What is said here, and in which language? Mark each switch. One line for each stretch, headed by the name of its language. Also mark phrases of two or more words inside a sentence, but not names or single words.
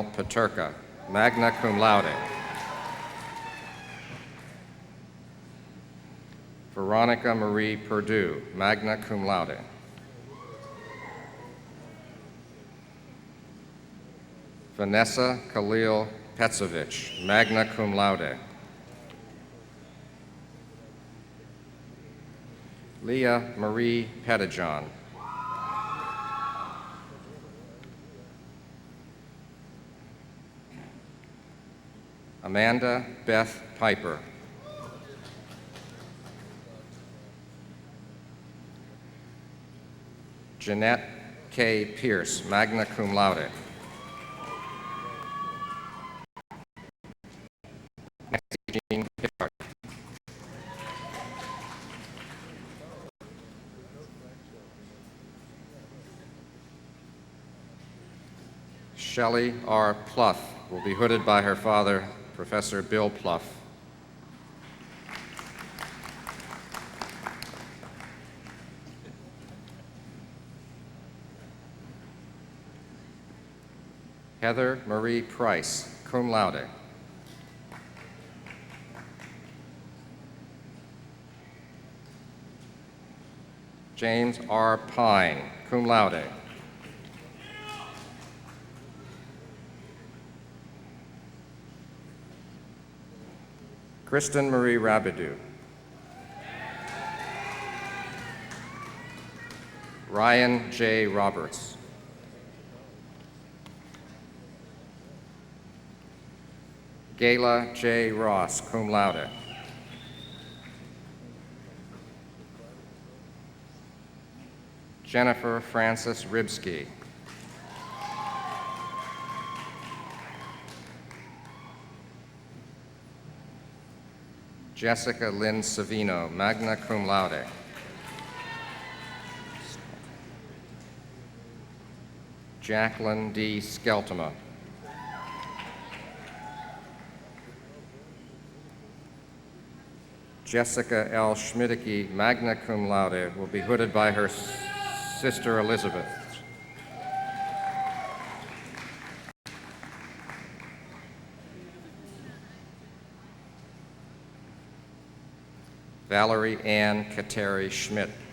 English: Paterka,
Latin: magna cum laude.
English: Veronica Marie Perdue,
Latin: magna cum laude.
English: Vanessa Khalil Petsovich,
Latin: magna cum laude.
English: Leah Marie Pettijohn. Amanda Beth Piper. Jeanette K. Pierce,
Latin: magna cum laude.
English: Nancy Jean Pickard. Shelley R. Pluff will be hooded by her father, Professor Bill Pluff. Heather Marie Price,
Latin: cum laude.
English: James R. Pine,
Latin: cum laude.
English: Kristen Marie Rabideau. Ryan J. Roberts. Gayla J. Ross,
Latin: cum laude.
English: Jennifer Frances Ribsky. Jessica Lynn Savino,
Latin: magna cum laude.
English: Jacqueline D. Skeltema. Jessica L. Schmidtke,
Latin: magna cum laude,
English: will be hooded by her sister Elizabeth. Valerie Ann Kateri Schmidt.